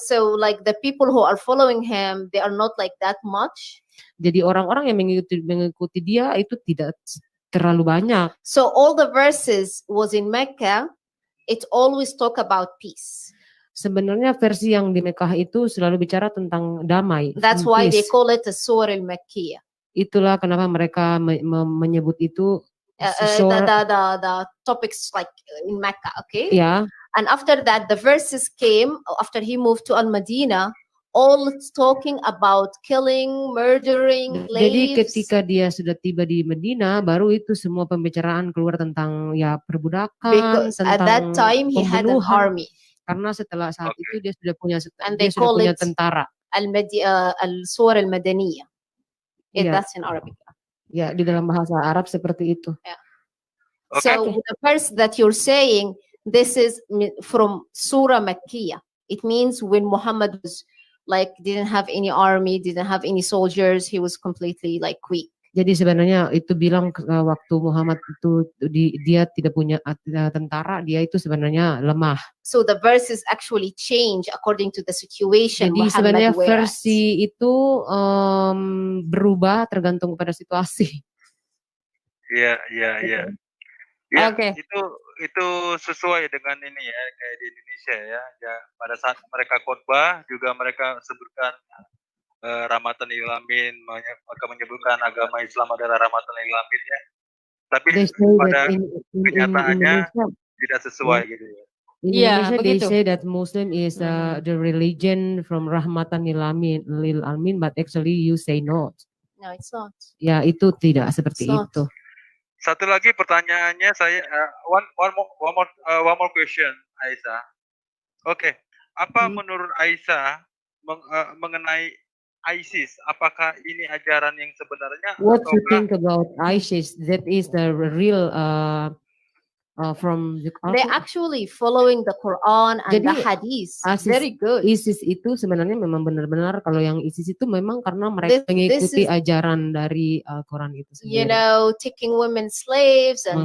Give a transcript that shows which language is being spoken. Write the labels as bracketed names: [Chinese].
[English] So like the people who are following him, they are not like that much. [Indonesian] Jadi orang-orang yang mengikuti dia itu tidak terlalu banyak. [English] So all the verses was in Mecca. It always talk about peace. [Indonesian] Sebenarnya versi yang di Mekah itu selalu bicara tentang damai. [English] That's why they call it a surah al-Makkiyah. [Indonesian] Itulah kenapa mereka menyebut itu [English] the topics like in Mecca, okay? Yeah. And after that, the verses came after he moved to Al-Madinah, all talking about killing, murdering, slaves. [Indonesian] Jadi ketika dia sudah tiba di Medina, baru itu semua pembicaraan keluar tentang perbudakan, [English] because [Indonesian] tentang [English] at that time he had an army. [Indonesian] Karena setelah saat itu dia sudah punya tentara. [English] Al-Surah al-Madaniyah. That's in Arabic. [Indonesian] Ya, di dalam bahasa Arab seperti itu. [English] Yeah. Okay. So the verse that you're saying, This is from Surah Makkiyah. It means when Muhammad was like didn't have any army, didn't have any soldiers, he was completely like weak. [Indonesian] Jadi sebenarnya itu bilang waktu Muhammad itu dia tidak punya tentara, dia itu sebenarnya lemah. [English] So the verses actually change according to the situation. [Indonesian] Jadi sebenarnya versi itu berubah tergantung pada situasi. Iya. Ya, Oke. Itu sesuai dengan ini ya, kayak di Indonesia ya. Pada saat mereka khotbah juga mereka sebutkan rahmatan lil alamin, maka menyebutkan agama Islam adalah rahmatan lil alamin ya. Tapi pada kenyataannya tidak sesuai gitu ya. [English] In Indonesia, they say that Muslim is the religion from rahmatan lil alamin, but actually you say no. No, it's not. [Indonesian] Ya, itu tidak seperti itu. Satu lagi pertanyaannya saya [English] one more question, [Indonesian] Aisyah. Oke, apa menurut Aisyah mengenai ISIS? Apakah ini ajaran yang sebenarnya? [English] What you think about ISIS? That is the real from the Quran. They actually following the Quran and [Indonesian] Jadi, [English] the Hadith. Very good. [Indonesian] ISIS itu sebenarnya memang benar-benar kalau yang ISIS itu memang karena mereka mengikuti ajaran dari Quran itu sendiri. [English] You know, taking women slaves and